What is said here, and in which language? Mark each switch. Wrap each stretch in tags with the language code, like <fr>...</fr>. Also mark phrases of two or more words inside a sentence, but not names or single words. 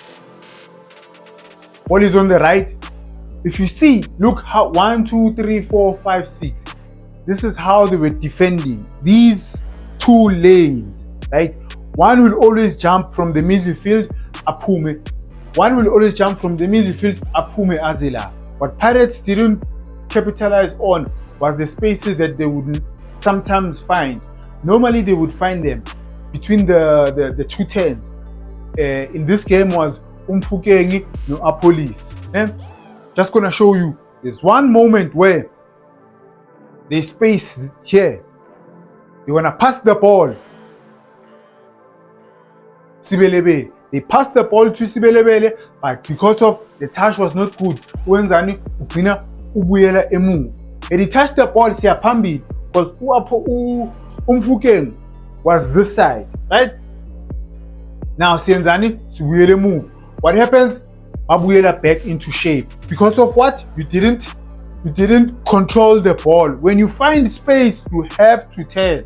<en>Ball is on the right. If you see, look how 1, 2, 3, 4, 5, 6. This is how they were defending these 2 lanes, right? One will always jump from the midfield, aphume. One will always jump from the midfield,</en> <zu>aphume azela.</zu> <en>What Pirates didn't capitalize on was the spaces that they would sometimes find. Normally they would find them between the two tens. In this game was Umfukengi no Apolis. Just gonna show you. There's one moment where there's space here. They wanna pass the ball. Sibelebele. They passed the ball to Sibelebele, but because of the touch was not good,</en> <zu>Wenzani ugcina ubuyela emove.</zu> <en>And he touched the ball siyaphambili because Umfukeng was this side, right?</en> <zu>Now siyenzani sibuyele move.</zu> <en>What happens? Abuyela back into shape. Because of what? You didn't control the ball. When you find space, you have to turn.</en>